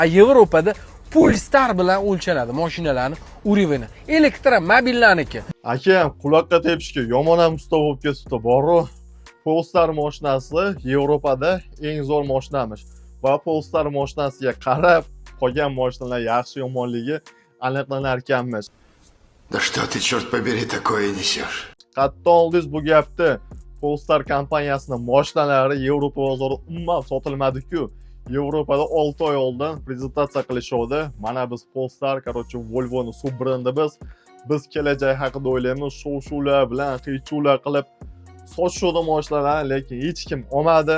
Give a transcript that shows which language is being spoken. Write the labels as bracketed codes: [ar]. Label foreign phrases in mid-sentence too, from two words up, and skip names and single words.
[uz] Yevropada Polestar bilan o'lchanadi mashinalarni urevini. Elektromobillarniki. Aka, quloqqa tepishga yomon ham usta bo'lib ketibdi. Boru Polestar mashinasi Yevropada eng zo'r mashinamish. Va Polestar mashinasiga qarab, qolgan mashinalar yaxshi yomonligi aniqlanar ekanmish. [ru] Да что ты, черт побери, такое несешь? [uz] Qattan oldingiz bu gapni. Polestar kompaniyasining mashinalari Yevropa bozorida umuman sotilmadi-ku. Yevropada 6 oy oldin prezentatsiya qilishdi. Mana biz Polestar, Volvo'ning sub brendi biz kelajak haqida o'ylaymiz. Shov-shuvlar bilan qiy-chuvlar qilib sotishdi mashinalarni, lekin hech kim olmadi.